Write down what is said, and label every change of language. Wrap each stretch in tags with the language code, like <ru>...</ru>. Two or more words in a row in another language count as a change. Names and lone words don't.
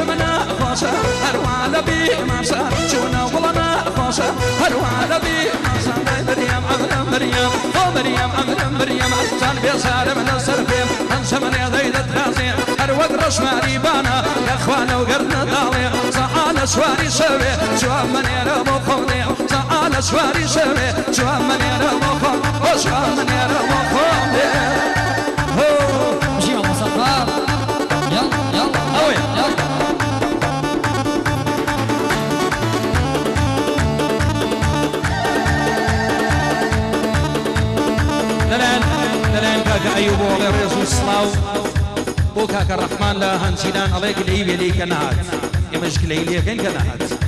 <ckb>منە خۆشە هەروە لە بیمارسان چونە وڵەنە خۆشە هەروە لە بیمارسان مریم ئەمرم مریم ئۆ مریم ئەمرم مریم چان بێزارە منە سەر پێم هەنچە منێ دەیدەت رازێ هەروەک ڕەشماری بانە لەخوانە و گەرنە داڵێ زەعانە سواری شەوێ جواب منێرە بۆ خۆڵێ زەعانە سواری شەوێ جواب منێرە بۆ خۆڵ جواب منێرە بۆ خۆڵێ</ckb> <ar>مشي مع مصطفى يلا يلا</ar> <ckb>ئەوێ دەلایەن کاکە ئەیوب بۆ ئەڵێ ڕێز و سڵاو بۆ کاکە ڕەحمان لە هەنچینان ئەڵێ گلەی وێلەی کە نەهات ئێمەش گلەی لێکەین کە نەهات</ckb>